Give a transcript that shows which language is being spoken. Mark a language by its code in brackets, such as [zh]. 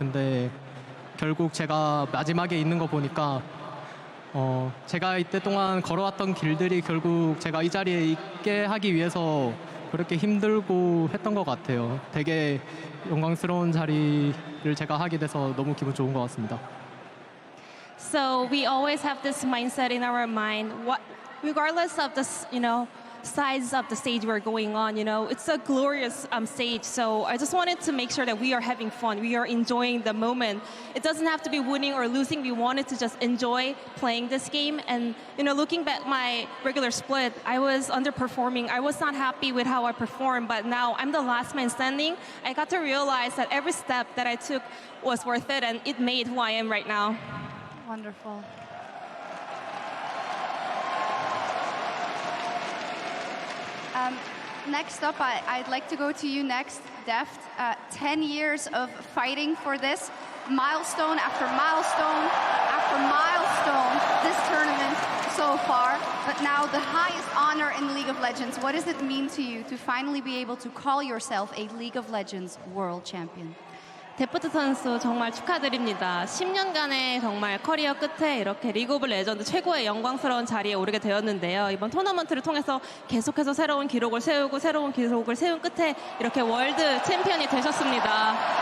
[ko] 근데 결국 제가 마지막에 있는 거 보니까 제가 이때 동안 걸어왔던 길들이 결국 제가 이 자리에 있게 하기 위해서 그렇게 힘들고 했던 것 같아요. 되게 영광스러운 자리를 제가 하게 돼서 너무 기분 좋은 것 같습니다. [en] So we always have this mindset in our mind, regardless of this, size of the stage we're going on, it's a glorious stage. So I just wanted to make sure that we are having fun. We are enjoying the moment. It doesn't have to be winning or losing. We wanted to just enjoy playing this game. And, looking back at my regular split, I was underperforming. I was not happy with how I performed, but now I'm the last man standing. I got to realize that every step that I took was worth it, and it made who I am right now. Wonderful. Next up, I'd like to go to you next, Deft. 10 years of fighting for this, milestone after milestone after milestone, this tournament so far, but now the highest honor in League of Legends. What does it mean to you to finally be able to call yourself a League of Legends world champion? [ko] 데프트 선수 정말 축하드립니다. 10년간의 정말 커리어 끝에 이렇게 리그 오브 레전드 최고의 영광스러운 자리에 오르게 되었는데요. 이번 토너먼트를 통해서 계속해서 새로운 기록을 세우고 새로운 기록을 세운 끝에 이렇게 월드 챔피언이 되셨습니다.